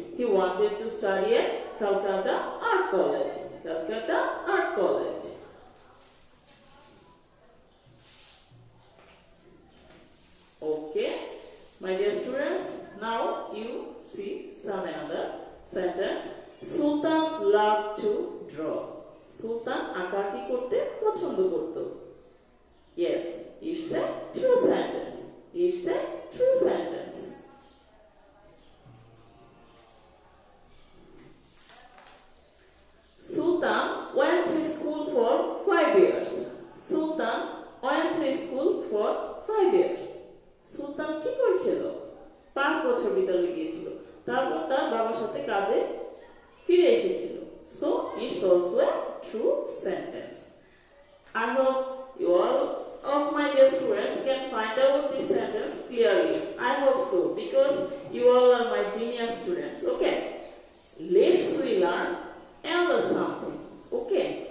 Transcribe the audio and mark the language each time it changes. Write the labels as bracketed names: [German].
[English] He wanted to study at Calcutta Art College. Calcutta Art College. Okay, my dear students, now you see some another sentence. Sultan loved to draw. [Bangla] Sultan আঁকাআঁকি করতে পছন্দ করত। [English] Yes, it's a true sentence. It's a true sentence. Sultan went to school for 5 years. Sultan went to school for 5 years. [Bangla] সুলতান কি করেছিল? 5 বছর বিদ্যালয়ে গিয়েছিল, তারপর তার বাবার সাথে কাজে ফিরে এসেছিল। [English] So it's also a true sentence. I hope you all of my dear students can find out this sentence clearly. I hope so because you all are my genius students. Okay, let's we learn another something. Okay.